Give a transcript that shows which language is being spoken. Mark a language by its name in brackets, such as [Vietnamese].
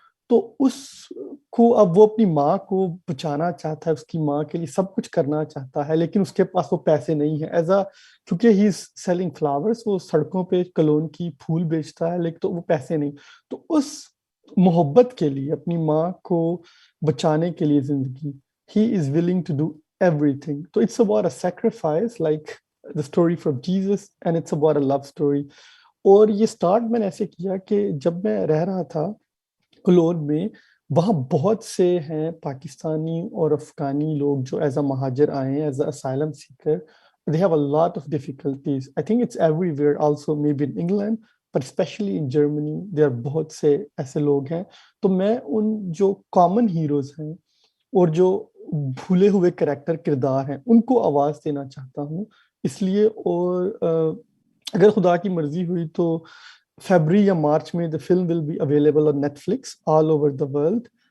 [Urdu] تو اس کو اب وہ اپنی ماں کو بچانا چاہتا ہے، اس کی ماں کے لیے سب کچھ کرنا چاہتا ہے، لیکن اس کے پاس وہ پیسے نہیں ہیں. کیونکہ [English] he is selling flowers, [Urdu] وہ سڑکوں پہ کلون کی پھول بیچتا ہے، لیکن تو وہ پیسے نہیں. تو اس محبت کے لیے، اپنی ماں کو بچانے کے لیے زندگی، [English] He is willing to do everything. So it's about a sacrifice, like the story from Jesus, and it's about a love story. [Urdu] اور یہ سٹارٹ میں نے ایسے کیا کہ جب میں رہ رہا تھا کلون میں، وہاں بہت سے ہیں پاکستانی اور افغانی لوگ جو ایز اے مہاجر آئے ہیں، [English] As a asylum seeker. They have a lot of difficulties. I think it's everywhere also, maybe in England, but especially in Germany, there are [Urdu] بہت سے ایسے لوگ ہیں. تو میں ان جو کامن ہیروز ہیں اور جو بھولے ہوئے کریکٹر کردار ہیں ان کو آواز دینا چاہتا ہوں. اس لیے، اور اگر خدا کی مرضی ہوئی تو فیبری یا مارچ میں [English] the film will be available on Netflix all over the world.